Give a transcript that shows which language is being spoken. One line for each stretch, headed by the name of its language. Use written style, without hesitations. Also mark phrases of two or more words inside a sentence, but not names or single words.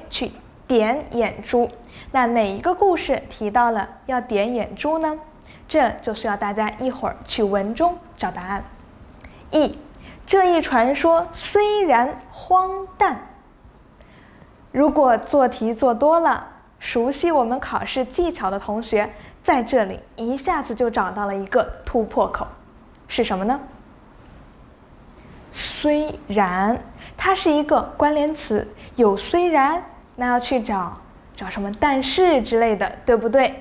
Chinese: 去點眼珠。那哪一個故事提到了要點眼珠呢？這就需要大家一會兒去文中找答案。E， 這一傳說雖然荒誕，如果做題做多了，熟悉我們考試技巧的同學，在這裡一下子就找到了一個突破口，是什麼呢？雖然，它是一個關聯詞，有雖然，那要去找什麼但是之類的，對不對？